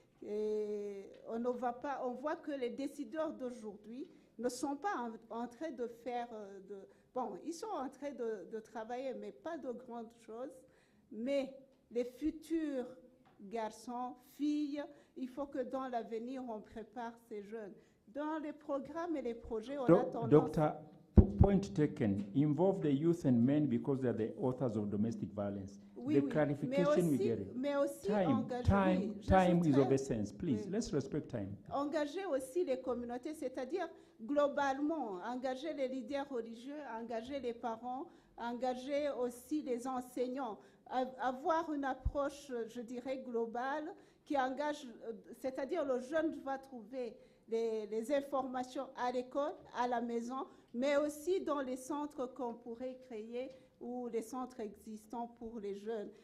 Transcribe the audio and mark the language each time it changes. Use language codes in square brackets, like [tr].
[fr] Et on voit que les décideurs d'aujourd'hui ne sont pas en train de faire... bon, ils sont en train de travailler, mais pas de grandes choses. Mais les futurs garçons, filles, il faut que dans l'avenir, on prépare ces jeunes. Dans les programmes et les projets, on a tendance... [en] Doctor, point taken. Involve the youth and men because they are the authors of domestic violence. [fr] Oui, [en] the [fr] oui. [en] clarification we get it. [fr] Mais aussi [en] Time is of essence. Please, let's respect time. [fr] Engager aussi les communautés, c'est-à-dire globalement, engager les leaders religieux, engager les parents, engager aussi les enseignants, avoir une approche, je dirais, globale qui engage, c'est-à-dire le jeune va trouver les informations à l'école, à la maison, mais aussi dans les centres qu'on pourrait créer ou les centres existants pour les jeunes.